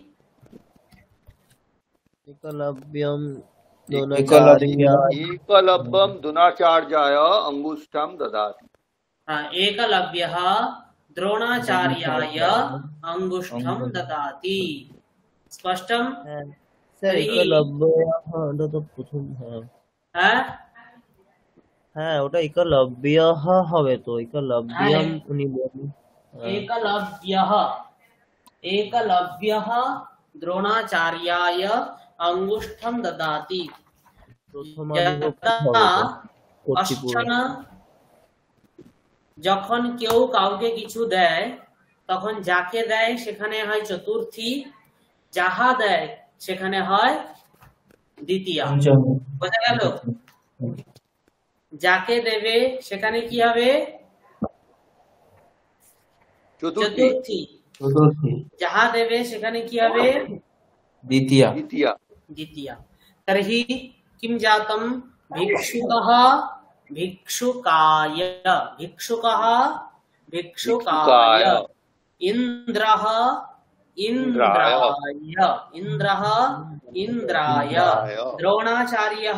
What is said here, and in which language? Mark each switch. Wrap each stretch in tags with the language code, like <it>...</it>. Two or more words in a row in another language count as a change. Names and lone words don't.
<sa>एकलव्यं एकलव्यं द्रोणाचार्याय अंगुष्ठं ददाति। हाँ, एकलव्यः द्रोणाचार्याय अंगुष्ठं ददाति। स्पष्टम्?</sa> <bn>স্যার একলব্য, ওটা তো প্রথম। হ্যাঁ হ্যাঁ, ওটা একলব্য হবে তো, একলব্যম উনি বলেন। एकलव्यः, एकलव्यः द्रोणाचार्याय अंगुष्ठं ददाति। অশ্চন, যখন কেউ কাউকে কিছু দেয় তখন যাকে দেয় সেখানে হয় চতুর্থী, যাহা দেয় সেখানে হয় দ্বিতীয়া। বোঝা গেল? যাকে দেবে সেখানে কি হবে? চতুর্থী। যাহা দেবে সেখানে কি হবে?</bn> <sa>द्वितीया। द्वितीया। तर्हि किं जातं? भिक्षुकः भिक्षुकाय, भिक्षुकः भिक्षुकाय, इन्द्रः इन्द्राय, इन्द्रः इन्द्राय, द्रोणाचार्यः</sa>